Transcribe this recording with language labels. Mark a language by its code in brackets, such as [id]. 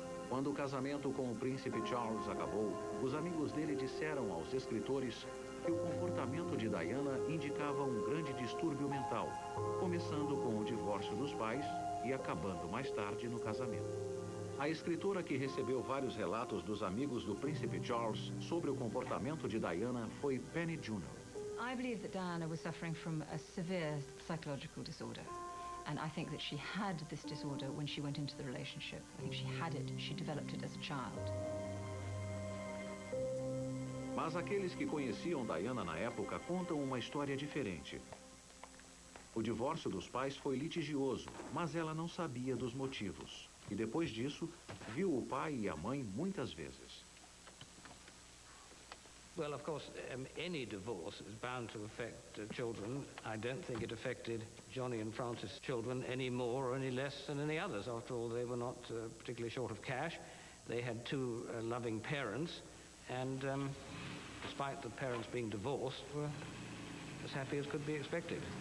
[pt] Quando o casamento com o príncipe Charles acabou, os amigos dele disseram aos escritores que o comportamento de Diana indicava um grande distúrbio mental, começando com o divórcio dos pais e acabando mais tarde no casamento. A escritora que recebeu vários relatos dos amigos do príncipe Charles sobre o comportamento de Diana foi Penny Junor. [en] I believe that Diana was suffering from a severe psychological disorder. And I think that she had this disorder when she went into the relationship. I think she had it, she developed it as a child. [pt] Mas aqueles que conheciam Diana na época contam uma história diferente. O divórcio dos pais foi litigioso, mas ela não sabia dos motivos. E depois disso, viu o pai e a mãe muitas vezes. [en] Well, of course, any divorce is bound to affect children. I don't think it affected Johnny and Frances' children any more or any less than any others. After all, they were not particularly short of cash. They had two loving parents, and despite the parents being divorced, were as happy as could be expected.